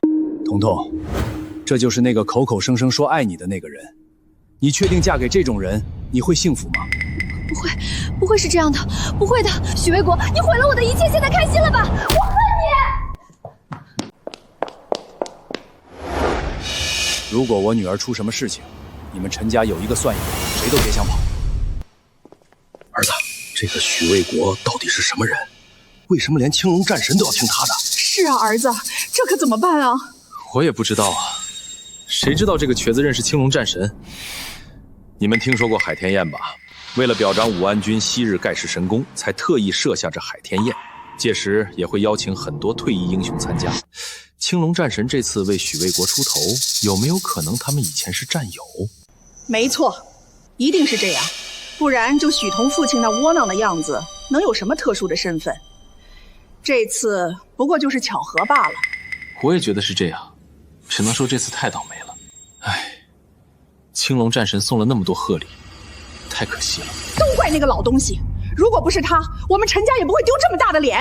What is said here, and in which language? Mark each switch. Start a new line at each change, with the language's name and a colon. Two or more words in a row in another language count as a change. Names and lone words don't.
Chinese: 彤彤，这就是那个口口声声说爱你的那个人。你确定嫁给这种人，你会幸福吗？不会是这样的，不会的。许卫国，你毁了我的一切，现在開心了吧？我恨你！如果我女兒出什麼事情，你們陳家有一個算一個，誰都別想跑。兒子，這個許衛國到底是什麼人？為什麼連青龍戰神都要聽他的？是啊，兒子，這可怎麼辦啊？我也不知道啊，誰知道這個瘸子認識青龍戰神？你們聽說過海天宴吧？為了表彰武安君昔日蓋世神功，才特意設下這海天宴。屆時也會邀請很多退役英雄參加。青龍戰神這次為許衛國出頭，有沒有可能他們以前是戰友？沒錯，一定是這樣，不然就許彤父親那窩囊的樣子，能有什麼特殊的身份？這次不過就是巧合罷了。我也覺得是這樣，只能說這次太倒霉了。唉。青龍戰神送了那麼多賀禮，太可惜了。都怪那個老東西，如果不是他，我們陳家也不會丟這麼大的臉。